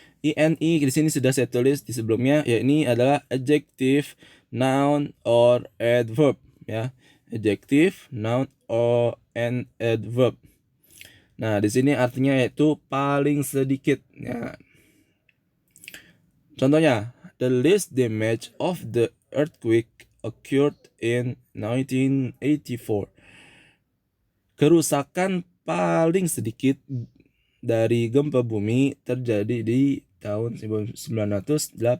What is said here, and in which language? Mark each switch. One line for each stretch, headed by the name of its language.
Indonesian: Ine di sini sudah saya tulis di sebelumnya, ya, ini adalah
English: adjective, noun or adverb,
Indonesian: ya.
English: Adjective, noun or an adverb.
Indonesian: Nah, di sini artinya yaitu paling sedikit, ya.
English: Contohnya, the least damage of the earthquake occurred in 1984.
Indonesian: Kerusakan paling sedikit dari gempa bumi terjadi di tahun 1984.